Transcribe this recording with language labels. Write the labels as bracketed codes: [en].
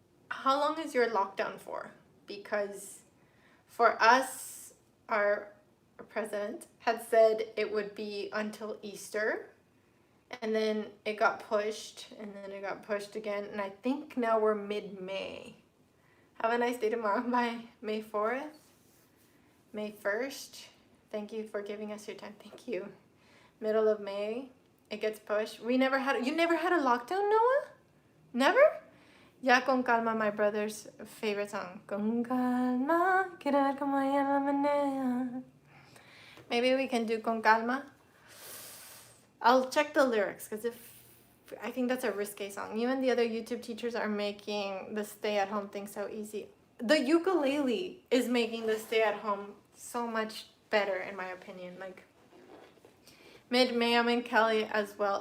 [en] How long is your lockdown for? Because for us, our president had said it would be until Easter, and then it got pushed, and then it got pushed again, and I think now we're mid-May. Have a nice day tomorrow. Bye. May 4th, May 1st. Thank you for giving us your time. Thank you. Middle of May, it gets pushed. You never had a lockdown, Noah? Never? [es] Ya con calma, [en] my brother's favorite song. [es] Con calma, quiero ver cómo ella la menea. [en] Maybe we can do Con calma. I'll check the lyrics, because I think that's a risque song. You and the other YouTube teachers are making the stay-at-home thing so easy. The ukulele is making the stay-at-home so much better, in my opinion. Like, mid-May, I'm in Cali as well.